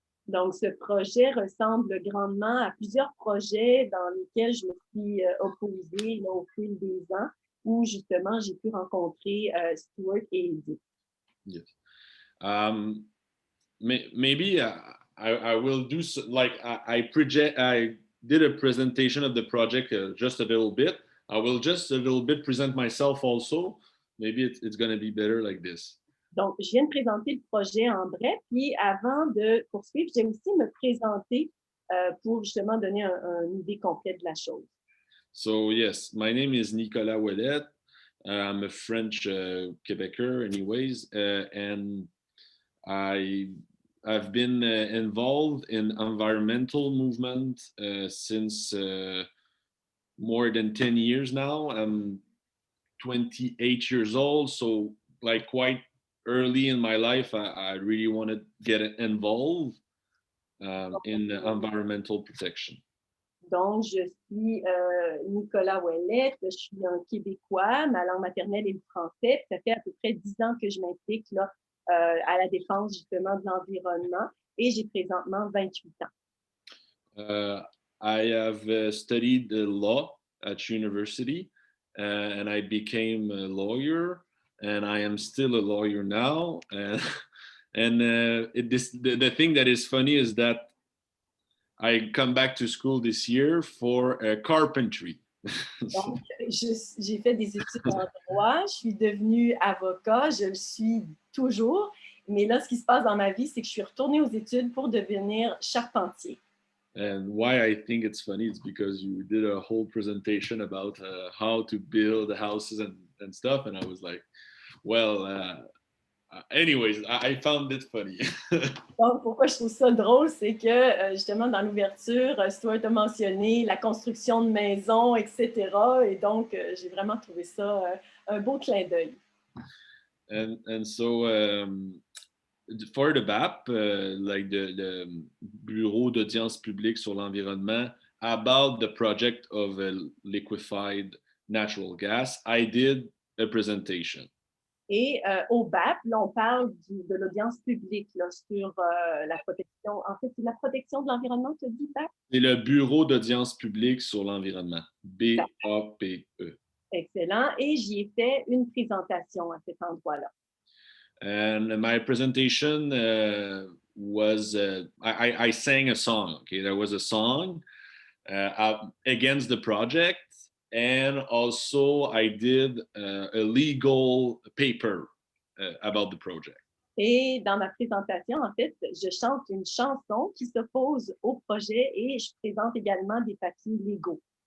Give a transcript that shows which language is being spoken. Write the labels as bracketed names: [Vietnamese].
[French] Donc, ce projet ressemble grandement à plusieurs projets dans lesquels je me suis opposée au fil des ans, où justement j'ai pu rencontrer Stuart et Edith. [English] Yes. Maybe I will do I did a presentation of the project just a little bit. I will just a little bit present myself also. Maybe it's going to be better like this. [French] Donc, je viens de présenter le projet en bref, puis avant de poursuivre, j'ai aussi me présenter pour justement donner une idée complète de la chose. [English] So yes, my name is Nicolas Ouellet. I'm a French Quebecer anyways, and I've been involved in environmental movement since more than 10 years now. I'm 28 years old, so like quite early in my life, I really want to get involved in environmental protection. [French] Donc, je suis Nicolas Ouellet, je suis un Québécois, ma langue maternelle est le français. Ça fait à peu près 10 ans que je m'implique là, à la défense justement de l'environnement et j'ai présentement 28 ans. [English] I have studied law at university and I became a lawyer and I am still a lawyer now. And the thing that is funny is that I come back to school this year for carpentry. [French] Donc, j'ai fait des études en droit, je suis devenue avocat, je le suis toujours. Mais là, ce qui se passe dans ma vie, c'est que je suis retournée aux études pour devenir charpentier. [English] And why I think it's funny is because you did a whole presentation about how to build houses and stuff. And I was like, well, anyways, I found it funny. [French] Donc, pourquoi je trouve ça drôle, c'est que justement, dans l'ouverture, Stuart a mentionné la construction de maisons, etc. Et donc, j'ai vraiment trouvé ça un beau clin d'œil. [English] And so for the BAP, like the Bureau d'audience publique sur l'environnement, about the project of liquefied natural gas, I did a presentation. [French] Et au BAP, là, on parle de l'audience publique là, sur la protection. En fait, c'est la protection de l'environnement, tu dis, BAP? C'est le Bureau d'audience publique sur l'environnement, BAPE. Excellent. Et j'y ai fait une présentation à cet endroit-là. [English] And my presentation was, I sang a song, okay? There was a song against the project. And also, I did a legal paper about the project. [French] Et dans ma présentation, en fait, je chante une chanson qui s'oppose au projet et je présente également des papiers légaux.